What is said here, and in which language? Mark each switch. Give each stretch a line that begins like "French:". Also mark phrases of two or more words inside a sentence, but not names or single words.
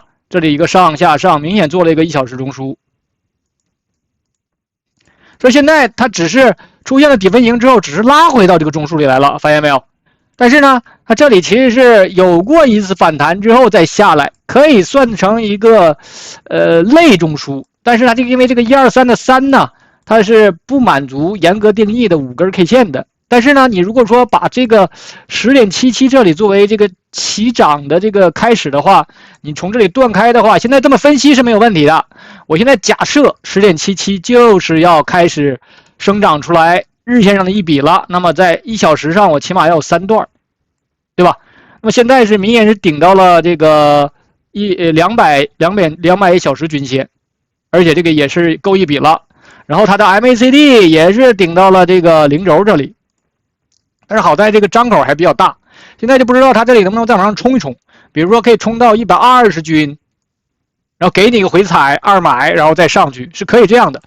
Chinese: 這裡一個上下上，明顯做了一個1小時中樞。所以現在它只是出現了底分型之後，只是拉回到這個中枢裡來了，發現沒有？但是呢，它這裡其實是有過一次反彈之後再下来，可以算成一個類中樞。但是它这个因為這個123的3呢，它是不滿足嚴格定義的5根 K 線的。但是呢，你如果說把這個 10.77 這裡作為這個起漲的這個開始的話，你從這裡斷開的話，現在這麼分析是沒有問題的。我現在假設 10.77 就是要開始生長出來日線上的一筆了，那麼在1小時上我起碼要有3段，對吧？那麼現在是明顯是頂到了這個 200小时均線，而且这个也是够一笔了。然后它的 MACD 也是顶到了这个0轴这里，但是好在这個張口還比較大，現在就不知道它這裡能不能再往上衝一衝，比如說可以衝到120均，然後給你一個回踩2買，然後再上去，是可以這樣的。